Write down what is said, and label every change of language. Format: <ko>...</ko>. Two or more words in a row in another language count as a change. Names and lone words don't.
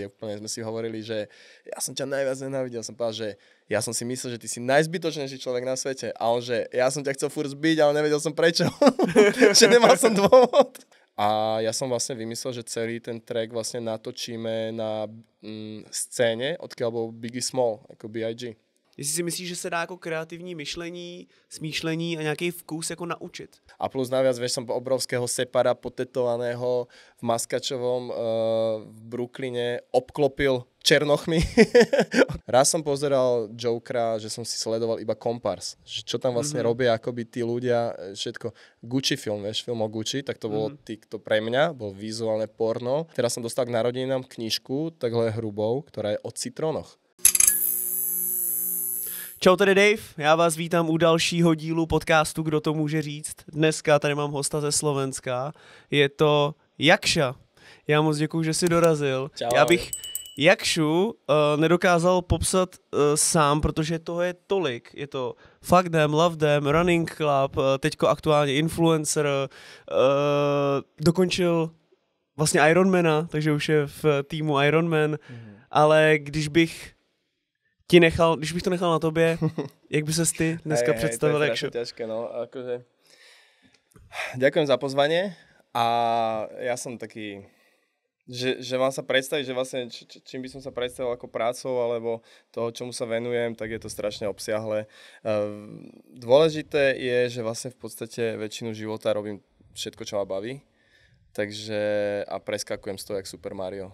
<sk>Úplne sme si hovorili, že ja som ťa najviac nenávidel. Som povedal, že ja som si myslel, že ty si najzbytočnejší človek na svete. A on, že ja som ťa chcel furt zbiť, ale nevedel som prečo. Že nemal som dôvod. A ja som vlastne vymyslel, že celý ten track vlastne natočíme na scéne, odkiaľ bol Biggie Small, ako B.I.G.</sk> <cs>Jestli si myslíš, že se dá jako kreativní myšlení, smýšlení a nějaký vkus jako naučit.</cs> <sk>A plus naviac, vieš, som obrovského separa potetovaného v Maskačovom v Brooklyne obklopil černochmi. Raz som pozeral Jokera, že som si sledoval iba Kompars. Čo tam vlastne robia akoby tí ľudia, všetko. Gucci film, vieš, film o Gucci, tak to bolo to pre mňa, bol vizuálne porno. Teraz som dostal k narodeninám knižku,</sk> <cs>takhle hrubou,</cs> <sk>ktorá je o citrónoch.</sk> <cs>Čau, tady Dave, já vás vítám u dalšího dílu podcastu Kdo to může říct. Dneska tady mám hosta ze Slovenska, je to Jakša. Já moc děkuju, že jsi dorazil. Čau. Já bych Jakšu nedokázal popsat sám, protože toho je tolik. Je to Fuck Them, Love Them, Running Club, teďko aktuálně influencer, dokončil vlastně Ironmana, takže už je v týmu Ironman, ale když bych to nechal na tobě, jak by ses ty dneska představil, Jakšo?</cs> <sk>To je ťažké, no. Akože... Ďakujem za pozvanie a ja som taký, že mám sa predstaviť, že vlastne čím by som sa predstavil ako prácou alebo toho, čomu sa venujem, tak je to strašne obsiahle. Dôležité je, že vlastne v podstate väčšinu života robím všetko, čo ma baví, takže a preskakujem z toho jak Super Mario.</sk>